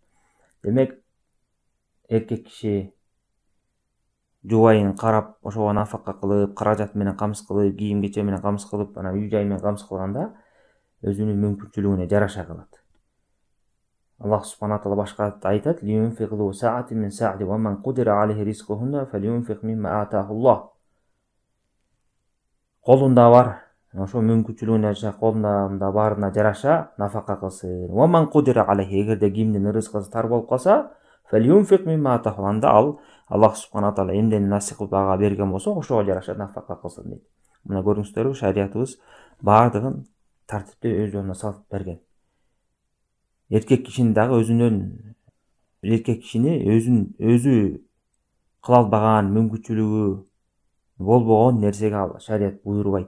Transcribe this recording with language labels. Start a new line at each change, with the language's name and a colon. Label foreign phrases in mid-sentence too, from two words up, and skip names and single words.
Kyrgyz: Демек эркек киши жубайын карап, ошого нафака кылып, каражат менен камсыз кылып, кийим кече менен камсыз кылып, анан үй жай менен камсыз кылганда өзүнүн мүмкүнчүлүгүнө жараша кылат. Аллах Субхана Таала башка айтат:
Arabic: "لينفق ذو سعة من سعته ومن قدر عليه رزقه فلينفق مما آتاه الله".
Kyrgyz: Колунда бар, ошо мүмкүнчүлүгүнө жараша, колунда барына жараша нафака кылсын.
Arabic: ومن قدر عليه,
Kyrgyz: эгерде кимдин рызкысы тар болуп калса,
Arabic: فلينفق مما آتاه,
Kyrgyz: анда ал Аллах Субхана Таала эмнени насип кылып ага берген болсо, ошого жараша нафака кылсын дейт. Мына көрүңүздөрбү, шариятыбыз баардыгын тартиптүү өз жолуна салып берген. Эркек кишини дагы өзү кыла албаган, мүмкүнчүлүгү болбогон нерсеге шарият буйрубайт.